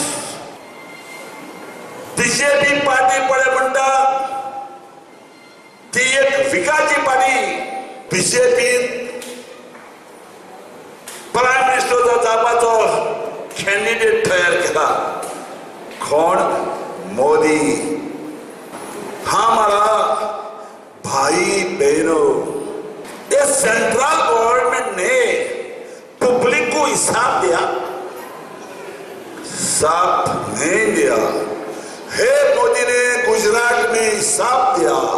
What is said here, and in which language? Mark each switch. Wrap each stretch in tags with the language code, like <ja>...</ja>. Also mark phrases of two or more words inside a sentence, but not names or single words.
<kok>बीजेपी पार्टी पळय म्हणटा ती एक विकाची पार्टी. बीजेपीन</kok> <en>Prime Minister</en> <kok>जावपाचो कॅन्डिडेट तयार केला. कोण? मोदी.</kok> <hi>हमारा भाई बहनों, ये सेंट्रल गवर्नमेंट ने पब्लिक को हिसाब दिया? हिसाब नहीं दिया. हे मोदी ने गुजरात में हिसाब दिया.</hi>